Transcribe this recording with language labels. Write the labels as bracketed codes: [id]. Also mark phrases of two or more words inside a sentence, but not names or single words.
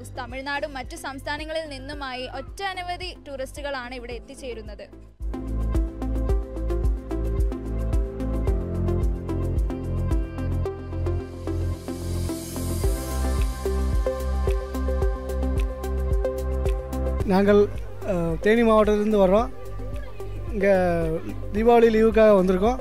[ml] തമിഴ്നാടും മറ്റു സംസ്ഥാനങ്ങളിൽ നിന്നുമായി ഒട്ടനവധി ടൂറിസ്റ്റുകളാണ് ഇവിടെ എത്തിച്ചേരുന്നത്. [ta] நாங்கள் தேனி மாவட்டத்திலேருந்து வர்றோம். இங்கே தீபாவளி லீவுக்காக வந்திருக்கோம்.